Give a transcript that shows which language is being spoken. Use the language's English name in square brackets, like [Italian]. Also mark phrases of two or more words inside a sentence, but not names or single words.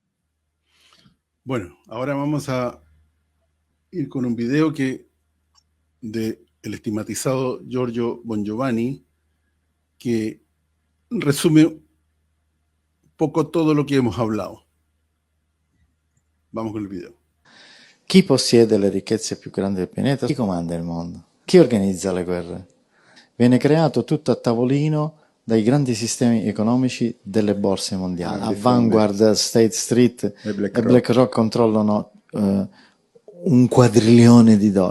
[Spanish] Bueno, ahora vamos a ir con un video de el estigmatizado Giorgio Bongiovanni, que resume un poco todo lo que hemos hablado. Vamos con [Italian] il video. Chi possiede le ricchezze più grandi del pianeta? Chi comanda il mondo? Chi organizza le guerre? Viene creato tutto a tavolino dai grandi sistemi economici delle borse mondiali. A Vanguard, State Street e BlackRock controllano un quadrilione di dollari.